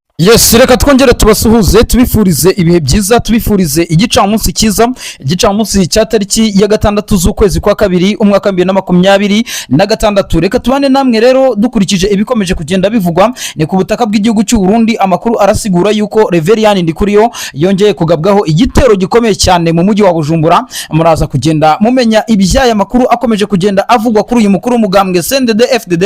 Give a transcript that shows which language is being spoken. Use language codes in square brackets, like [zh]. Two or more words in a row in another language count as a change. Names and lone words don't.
[rw] Yes, reka twongere tubasuhuze tubifurize ibihe byiza, tubifurize igicamunsi cyiza, igicamunsi cya tariki ya gatandatu z'ukwezi kwa kabiri umwaka 2026. Reka tubane namwe rero dukurikije ibikomeje kugenda bivugwa ni ku butaka bw'igihugu cy'u Burundi. Amakuru arasigura yuko Reverien Ndikuriyo yongeye kugabwaho igitero gikomeye cyane mu mujyi wa Bujumbura. Muraza kugenda mumenya ibyaya makuru akomeje kugenda avugwa kuri uyu mukuru mugambwe CNDD-FDD.